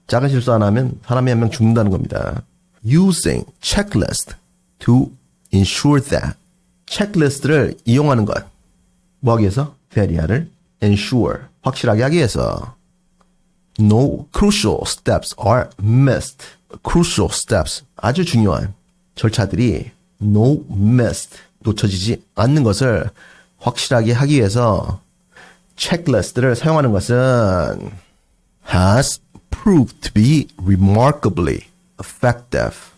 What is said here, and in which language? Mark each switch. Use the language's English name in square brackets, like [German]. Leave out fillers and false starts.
[Korean] 작은 실수 하나 하면 사람이 한 명 죽는다는 겁니다. [English] Using checklist to ensure that. [Korean] 체크리스트를 이용하는 것. 뭐 하기 위해서? that이야를 ensure, 확실하게 하기 위해서. [English] No crucial steps are missed. [Korean] crucial steps, 아주 중요한 절차들이 [English] no missed, [Korean] 놓쳐지지 않는 것을 확실하게 하기 위해서 체크리스트를 사용하는 것은 [English] has proved to be remarkably effective.